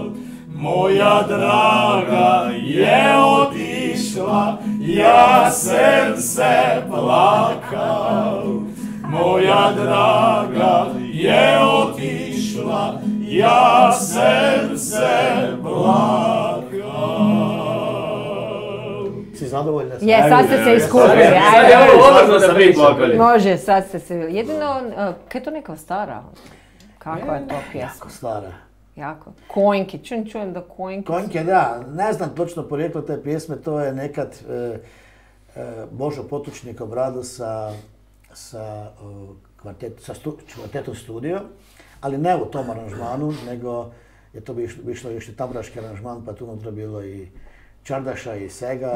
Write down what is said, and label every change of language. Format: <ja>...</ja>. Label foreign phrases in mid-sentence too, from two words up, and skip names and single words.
<hr>Moja draga je otišla, ja sem se plakal. Moja draga je otišla, ja sem se plakal. Si zadovoljna? Je, sad ste se iskupili, Sad je ajde. ovo odnosno da pričam. Može, sad ste se... Jedino, kaj je to neka stara? Kakva je to pjesma? Jako stara. Jako. Konjki, čujem da konjki... Konjke, da, ne znam točno porijeklo te pjesme, to je nekad Božo Potučnik obrado sa kvartetom Studio, ali ne u tom aranžmanu, nego je to bi išlo još i tabraški aranžman, pa tu unutra bilo i Čardaša i Sega.</hr>